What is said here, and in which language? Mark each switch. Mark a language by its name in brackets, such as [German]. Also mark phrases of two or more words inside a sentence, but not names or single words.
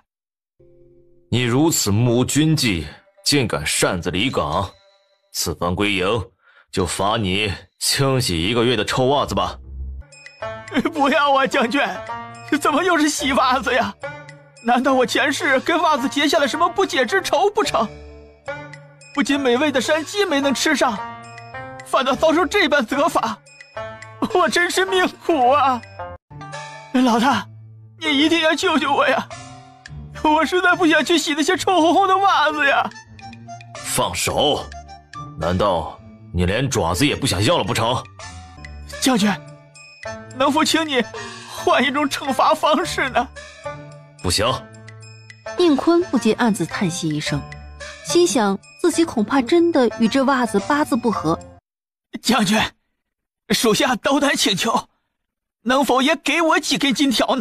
[Chinese] 你如此目無軍紀，竟敢擅自離崗，此番歸營就罰你清洗1個月的臭襪子吧。不要啊，將軍，怎麼又是洗襪子呀？難道我前世跟襪子結下了什麼不解之仇不成？不僅美味的山雞沒能吃上，反倒遭受這般責罰，我真是命苦啊！老大，你一定要救救我呀！我實在不想去洗那些臭烘烘的襪子呀！放手！難道你連爪子也不想要了不成？將軍，能否請你換一種懲罰方式呢？不行。應坤不禁暗自嘆息一聲，心想自己恐怕真的與這襪子八字不合。將軍，屬下斗膽請求，能否也給我幾根金條呢？